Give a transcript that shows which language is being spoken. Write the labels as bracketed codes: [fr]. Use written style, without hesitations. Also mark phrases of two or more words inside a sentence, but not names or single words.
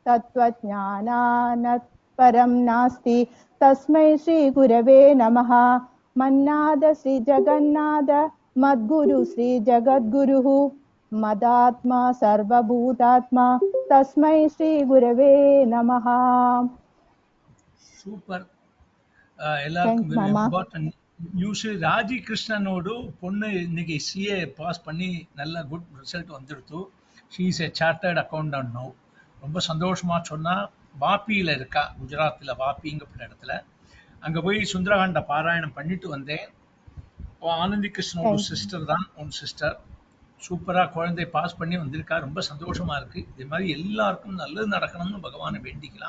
[sa] तत्त्वज्ञानात् परं नास्ति तस्मै श्रीगुरवे नमः। मन्नाद श्रीजगन्नाथ मद्गुरु श्रीजगद्गुरुः मदात्मा सर्वभूतात्मा तस्मै श्रीगुरवे नमः। [ta] சூப்பர். Thanks, எல்லாருக்கும் வெரி Mama. [en] important news. [ta] ராஜி கிருஷ்ணனோடு பொண்ணு இன்னைக்கு [en] CA pass [ta] பண்ணி நல்ல [en] good result [ta] வந்துடுத்து. [en] she is a chartered accountant no. [ta] ரொம்ப சந்தோஷமா சொன்னா. வாப்பியில் இருக்கா, குஜராத்தில் வாப்பிங்கப்பட்ட இடத்துல. அங்கே போய் சுந்தரகாண்ட பாராயணம் பண்ணிட்டு வந்தேன். ஆனந்தி கிருஷ்ணனோட சிஸ்டர் தான், உன் சிஸ்டர். சூப்பராக குழந்தை பாஸ் பண்ணி வந்திருக்கா. ரொம்ப சந்தோஷமா இருக்கு. இதே மாதிரி எல்லாருக்கும் நல்லது நடக்கணும்னு பகவானை வேண்டிக்கலாம்.